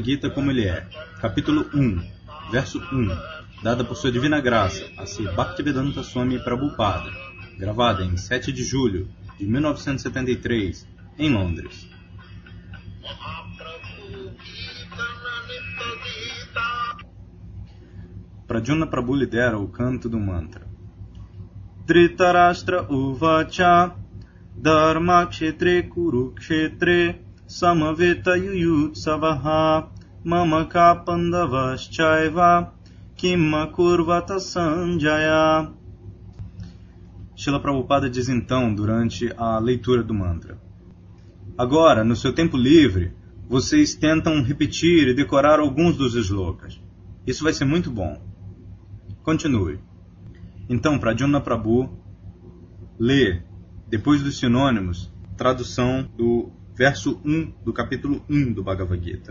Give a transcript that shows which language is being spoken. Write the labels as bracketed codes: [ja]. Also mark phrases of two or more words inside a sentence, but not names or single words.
[pt] Gita como ele é, capítulo 1, verso 1, dada por sua divina graça a Sri Bhaktivedanta Swami Prabhupada, gravada em 7 de julho de 1973, em Londres. Pradyumna Prabhu lidera o canto do mantra. [sa] Dhritarashtra uvacha dharmakshetre kurukshetre samaveta yuyutsavaha mamaka pandavaschaiva kimma kurvata sanjaya. [pt] Srila Prabhupada diz então durante a leitura do mantra: agora, no seu tempo livre, vocês tentam repetir e decorar alguns dos shlokas. Isso vai ser muito bom. Continue. Então, Pradyumna Prabhu lê, depois dos sinônimos, tradução do verso 1 do capítulo 1 do Bhagavad Gita.